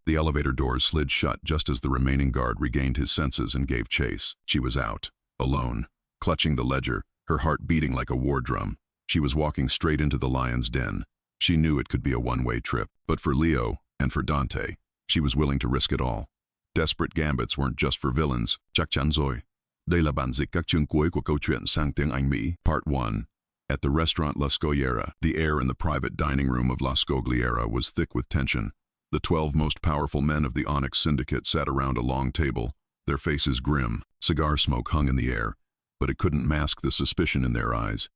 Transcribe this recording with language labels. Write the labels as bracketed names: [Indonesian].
[English] The elevator doors slid shut just as the remaining guard regained his senses and gave chase. She was out, alone, clutching the ledger, her heart beating like a war drum. She was walking straight into the lion's den. She knew it could be a one-way trip, but for Leo and for Dante, she was willing to risk it all. Desperate gambits weren't just for villains. [Vietnamese] Chắc chắn rồi. Đây là bản dịch các chương cuối của câu chuyện sang tiếng Anh Mỹ. [English] Part 1. At the restaurant La Scogliera, the air in the private dining room of La Scogliera was thick with tension. The 12 most powerful men of the Onyx Syndicate sat around a long table, their faces grim. Cigar smoke hung in the air, but it couldn't mask the suspicion in their eyes.